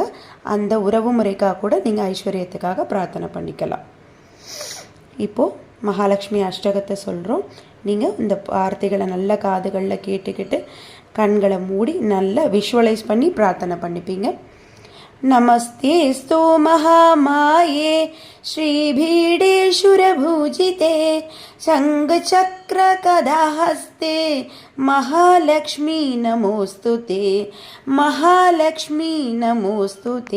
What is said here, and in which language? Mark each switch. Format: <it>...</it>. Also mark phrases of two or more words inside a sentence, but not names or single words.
<ta>அந்த உறவு முறைக்காக கூட நீங்கள் ஐஸ்வர்யத்துக்காக பிரார்த்தனை பண்ணிக்கலாம். இப்போது மகாலட்சுமி அஷ்டகத்தை சொல்கிறோம். நீங்கள் இந்த வார்த்தைகளை நல்ல காதுகளில் கேட்டுக்கிட்டு கண்களை மூடி நல்லா விஷுவலைஸ் பண்ணி பிரார்த்தனை பண்ணிப்பீங்க.</ta> <sa>नमस्तेऽस्तु महामाये श्रीभीडेशुरभूजिते शङ्खचक्रगदाहस्ते महालक्ष्मी नमोऽस्तु ते महालक्ष्मी नमोऽस्तु ते।</sa>